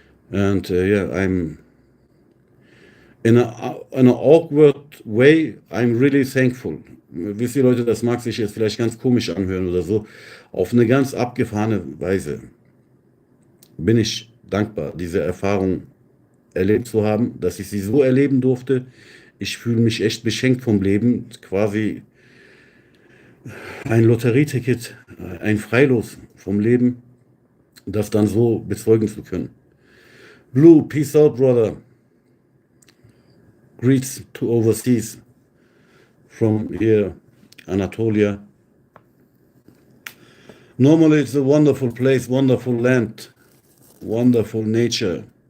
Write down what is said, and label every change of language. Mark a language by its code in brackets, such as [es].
[en] And yeah, I'm in an awkward way, I'm really thankful. [de] Wisst ihr Leute, das mag sich jetzt vielleicht ganz komisch anhören oder so. Auf eine ganz abgefahrene Weise bin ich dankbar, diese Erfahrung erlebt zu haben, dass ich sie so erleben durfte. Ich fühle mich echt beschenkt vom Leben, quasi ein Lotterieticket, ein Freilos vom Leben, das dann so bezeugen zu können. [en] Blue, peace out, brother. Greets to overseas from here, Anatolia. Normally it's a wonderful place, wonderful land, wonderful nature.